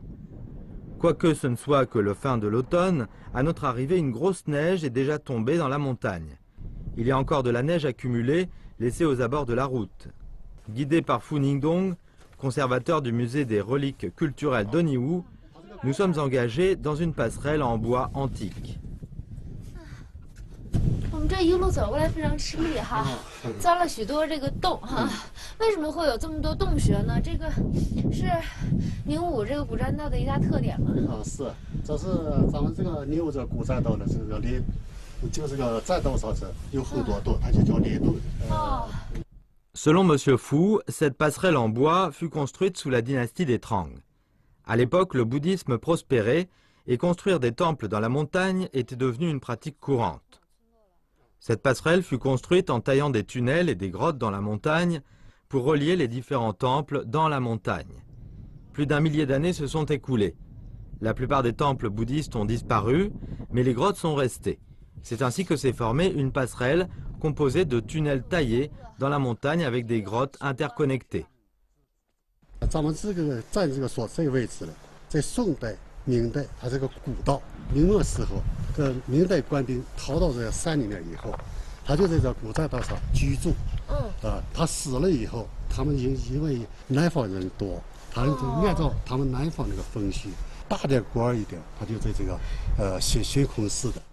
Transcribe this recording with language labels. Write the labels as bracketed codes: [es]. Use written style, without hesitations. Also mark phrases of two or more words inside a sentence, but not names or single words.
[fr] Quoique ce ne soit que le fin de l'automne, à notre arrivée, une grosse neige est déjà tombée dans la montagne. Il y a encore de la neige accumulée, laissée aux abords de la route. Guidés par Fu Ningdong, conservateur du musée des reliques culturelles d'Oniwu, nous sommes engagés dans une passerelle en bois antique. [zh] 我们这一路走过来非常吃力哈，钻了许多这个洞哈。为什么会有这么多洞穴呢？这个是宁武这个古栈道的一大特点吗？是，这是咱们这个宁武这古栈道的这个连，就这个栈道上是有很多洞，它就叫连洞。 [fr] Selon M. Fu, cette passerelle en bois fut construite sous la dynastie des Trang. À l'époque, le bouddhisme prospérait et construire des temples dans la montagne était devenu une pratique courante. Cette passerelle fut construite en taillant des tunnels et des grottes dans la montagne pour relier les différents temples dans la montagne. Plus d'1 millier d'années se sont écoulées. La plupart des temples bouddhistes ont disparu, mais les grottes sont restées. C'est ainsi que s'est formée une passerelle composée de tunnels taillés dans la montagne avec des grottes interconnectées. [zh] 咱们这个站这个所在位置呢，在宋代、明代，它这个古道。明末时候，明代官兵逃到这个山里面以后，他就在这古栈道上居住。他死了以后，他们因为南方人多，他就按照他们南方那个风俗，大点官一点，他就在这个悬空寺的。